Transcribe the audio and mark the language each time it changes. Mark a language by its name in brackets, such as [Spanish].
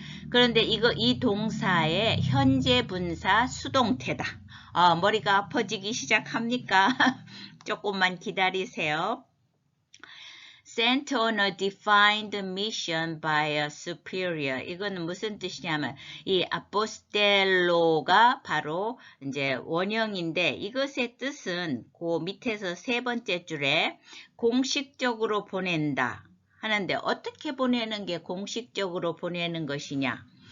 [Korean] 그런데 이 동사의 현재 분사 수동태다. 머리가 아파지기 시작합니까? 조금만 기다리세요. [English] sent on a defined mission by a superior. [Korean] 이거는 무슨 뜻이냐면 이 아포스텔로가 바로 이제 원형인데 이것의 뜻은 그 밑에서 세 번째 줄에 공식적으로 보낸다 하는데 어떻게 보내는 게 공식적으로 보내는 것이냐?